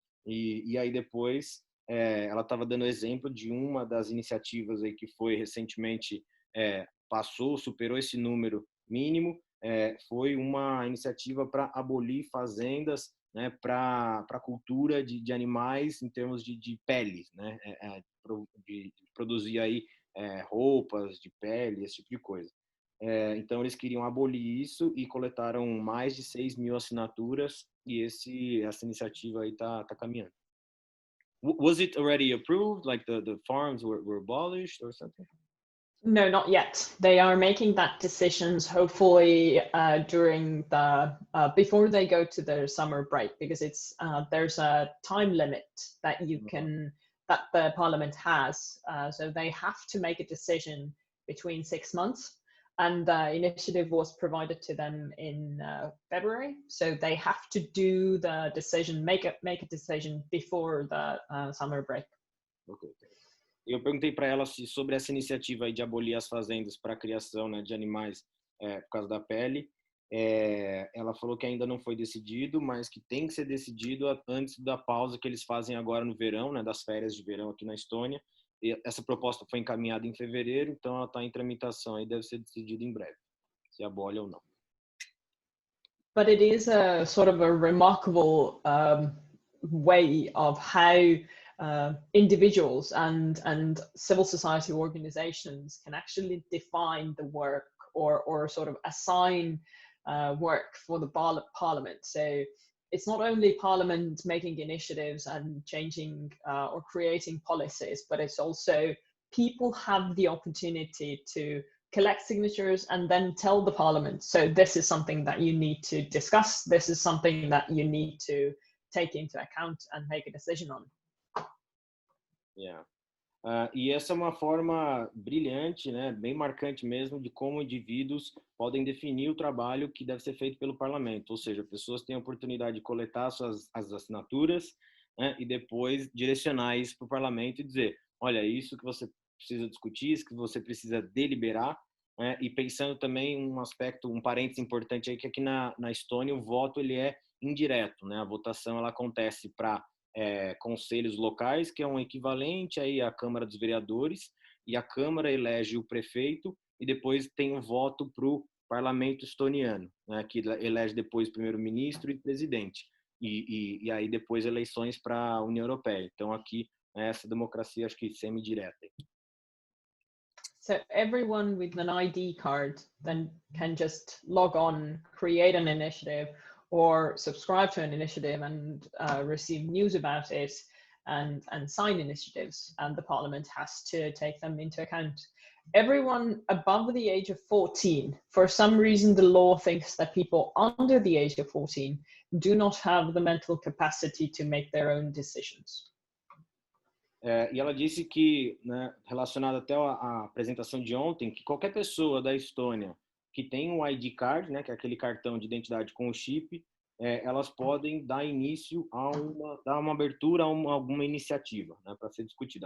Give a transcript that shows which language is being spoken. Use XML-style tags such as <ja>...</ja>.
<pt>E aí depois ela estava dando exemplo de uma das iniciativas aí que foi recentemente superou esse número mínimo, foi uma iniciativa para abolir fazendas, né, para a cultura de animais em termos de pele, né, de produzir aí roupas de pele, esse tipo de coisa. Então eles queriam abolir isso e coletaram mais de 6.000 assinaturas e essa iniciativa aí tá caminhando.</pt> <en>Was it already approved? Like the farms were abolished or something? No, not yet. They are making that decisions hopefully during before they go to their summer break, because it's there's a time limit that that the Parliament has. So they have to make a decision between 6 months. And the initiative was provided to them in February, so they have to do the decision, make a decision before the summer break. Okay.</en> <pt>Eu perguntei para ela sobre essa iniciativa aí de abolir as fazendas para a criação, né, de animais por causa da pele. Ela falou que ainda não foi decidido, mas que tem que ser decidido antes da pausa que eles fazem agora no verão, né, das férias de verão aqui na Estônia. E essa proposta foi encaminhada em fevereiro, então ela está em tramitação e deve ser decidida em breve, se abole ou não.</pt> <en>But it is a sort of a remarkable way of how individuals and civil society organizations can actually define the work or sort of assign work for the Parliament. So it's not only Parliament making initiatives and changing or creating policies, but it's also people have the opportunity to collect signatures and then tell the Parliament, so this is something that you need to discuss, this is something that you need to take into account and make a decision on. Yeah.</en> <pt>E essa é uma forma brilhante, né, bem marcante mesmo, de como indivíduos podem definir o trabalho que deve ser feito pelo parlamento, ou seja, pessoas têm a oportunidade de coletar as assinaturas, né, e depois direcionar isso para o parlamento e dizer, olha, isso que você precisa discutir, isso que você precisa deliberar, né? E pensando também um aspecto, um parênteses importante aí, que aqui na Estônia o voto ele é indireto, né? A votação ela acontece para conselhos locais, que é um equivalente aí à Câmara dos Vereadores, e a Câmara elege o prefeito e depois tem um voto para o parlamento estoniano, né? Que elege depois primeiro-ministro e presidente. E aí depois eleições para a União Europeia. Então aqui essa democracia acho que semi-direta.</pt> <en>So everyone with an ID card then can just log on, create an initiative, or subscribe to an initiative and receive news about it and sign initiatives, and the parliament has to take them into account. Everyone above the age of 14, for some reason the law thinks that people under the age of 14 do not have the mental capacity to make their own decisions.</en> <pt>E ela disse que, né, relacionado até à apresentação de ontem, que qualquer pessoa da Estônia que tem um ID card, né, que é aquele cartão de identidade com o chip, elas podem dar início dar uma abertura a alguma iniciativa, né, para ser discutida.</pt>